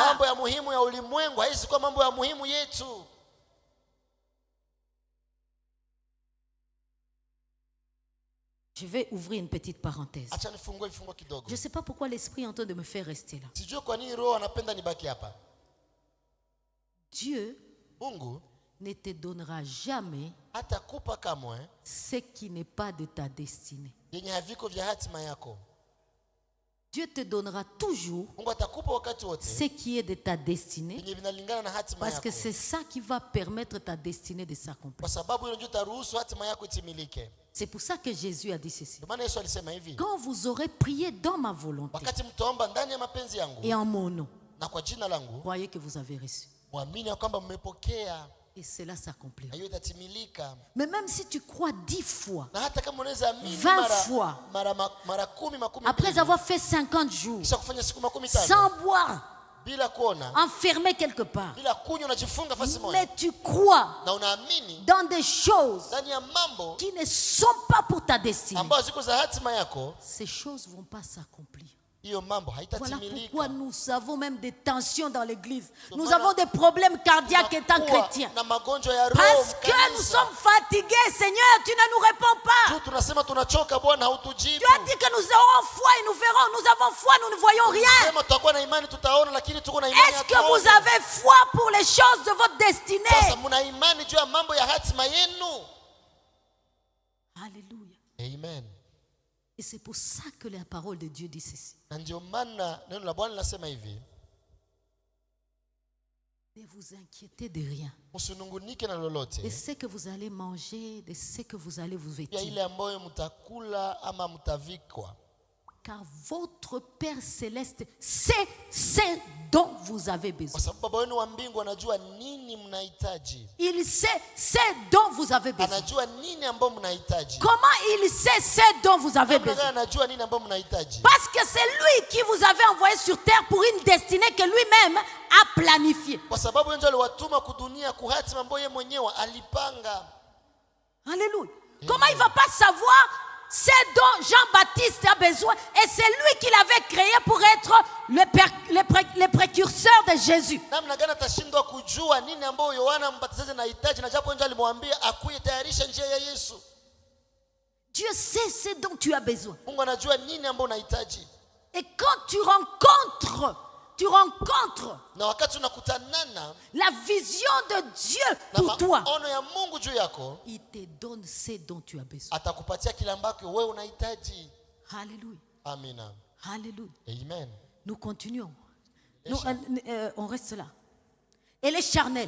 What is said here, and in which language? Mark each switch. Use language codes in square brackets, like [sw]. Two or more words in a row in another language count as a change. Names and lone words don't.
[sw] Mambo ya muhimu ya ulimwengu haiwezi kuwa mambo ya muhimu yetu. [fr] Je vais ouvrir une petite parenthèse. [sw] Acha nifungue vifungo kidogo. [fr] Je ne sais pas pourquoi l'Esprit est en train de me faire rester là. [sw] Sijui kwa nini Roho anapenda nibaki hapa. [fr] Dieu [sw] Mungu [fr] ne te donnera jamais [sw] hatakupa kamwe [fr] ce qui n'est pas de ta destinée. [sw] yenye haviko vya hatima yako. [fr] Dieu te donnera toujours [sw] Mungu atakupa wakati wote [fr] ce qui est de ta destinée, [sw] yenye vinalingana na hatima [fr] parce que [sw] yako, [fr] c'est ça qui va permettre ta destinée de s'accomplir. [sw] kwa sababu hilo ndio taruhusu hatima yako itimilike. [fr] C'est pour ça que Jésus a dit ceci. [sw] Ndio maana Yesu alisema hivi, [fr] Quand vous aurez prié dans ma volonté [sw] wakati mtaomba ndani ya mapenzi yangu [fr] et en mon nom, [sw] na kwa jina langu, [fr] croyez que vous avez reçu. [sw] muamini ya kwamba mmepokea [fr] Et cela s'accomplira. [sw] na hiyo itatimilika. [fr] Mais même si tu crois 10 fois, [sw] Na hata kama unaweza amini [fr] 20 fois, [sw] mara 10 makumi [fr] après [sw] mbili, [fr] avoir fait 50 jours, [sw] kisha kufanya siku 15 [fr] sans boire, [sw] bila kuona, [fr] enfermé quelque part, [sw] bila kunywa, unajifunga fasi moja [fr] mais tu crois [sw] na unaamini [fr] dans des choses [sw] ndani ya mambo [fr] qui ne sont pas pour ta destinée, [sw] ambazo ziko za hatima yako, [fr] ces choses ne vont pas s'accomplir. [sw] hiyo mambo [fr] Voilà [sw] haitatimilika. [fr] pourquoi nous avons même des tensions dans l'église. Nous [sw] Maana [fr] avons des problèmes cardiaques étant [sw] Tunakuwa [fr] chrétiens. [sw] na magonjwa ya roho [fr] Parce que nous [sw] mkanisa. [fr] sommes fatigués. Seigneur, tu ne nous réponds pas. [sw] Tu tunasema tunachoka, Bwana hautujibu. [fr] Tu as dit que nous aurons foi et nous verrons. Nous avons foi, nous ne voyons rien. [sw] Sema tutakuwa na imani tutaona, lakini tuko na imani [fr] Est-ce que vous [sw] hatuoni. [fr] avez foi pour les choses de votre destinée? [sw] Sasa mna imani juu ya mambo ya hatima yenu. [fr] Alléluia. Amen. Et c'est pour ça que la parole de Dieu dit ceci. [sw] Na ndio maana neno la Bwana linasema hivi, [fr] Ne vous inquiétez de rien. [sw] msinungunike na lolote [fr] De ce que vous allez manger, de ce que vous allez vous [sw] ya [fr] vêtir. [sw] ile ambayo mtakula ama mtavikwa, [fr] Car votre Père Céleste sait ce dont vous avez besoin. [sw] kwa sababu Baba wenu wa mbingu anajua nini mnahitaji. [fr] Il sait ce dont vous avez besoin. [sw] Anajua nini ambayo mnahitaji. [fr] Comment il sait ce dont vous avez [sw] Namna gani [fr] besoin? [sw] anajua nini ambayo mnahitaji? [fr] Parce que c'est lui qui vous avait envoyé sur terre pour une destinée que lui-même a planifiée. [sw] Kwa sababu yeye ndiye aliwatuma kudunia kuhatima ambayo yeye mwenyewe alipanga. [fr] Alléluia. Comment il ne va pas savoir ce dont Jean-Baptiste a besoin? Et c'est lui qui l'avait créé pour être le précurseur de Jésus. [sw] Namna gani atashindwa kujua nini ambayo Yohana Mbatizaji anahitaji, na japo yeye alimwambia akuye tayarisha njia ya Yesu. [fr] Dieu sait ce dont tu as besoin. [sw] Mungu anajua nini ambayo unahitaji. [fr] Et quand tu rencontres [sw] Na wakati unakutanana [fr] la vision de Dieu [sw] na [fr] pour toi, [sw] maono ya Mungu juu yako, [fr] il te donne ce dont tu as besoin. [sw] atakupatia kile ambacho wewe unahitaji. [fr] Alléluia. [sw] Amina. [fr] Alléluia. Amen. Nous continuons. On reste là. Elle est charnelle.